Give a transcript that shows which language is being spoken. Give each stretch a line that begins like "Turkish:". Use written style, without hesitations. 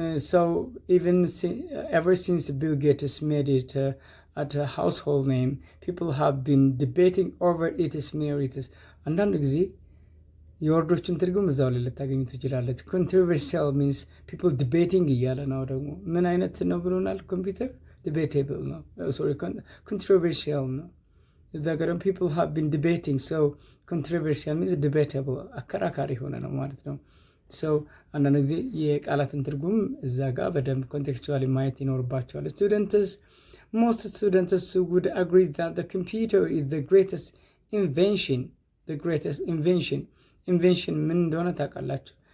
English: So even ever since Bill Gates made it at a household name, people have been debating over its merits.
Amharic: አንዳንድ ጊዜ የወርዶችን ትርጉም እዛው ላይ ልታገኙ ትችላለች።
English: controversial means people debating
Amharic: እያለ ነው። ደግሞ ምን አይነት ነው ብሎናል? ኮምፒውተር debatable ነው። controversial ነው። እዛ ጋር
English: people have been debating. so controversial means debatable
Amharic: አከራካሪ ሆነ ነው ማለት ነው። so አንዳንድ ጊዜ የቃላትን ትርጉም እዛ ጋር በደንብ ኮንቴክስቹዋሊ ማየት ይኖርባቸዋል።
English: most students would agree that the computer is the greatest invention.
Amharic: invention ምን እንደሆነ ታውቃላችሁ?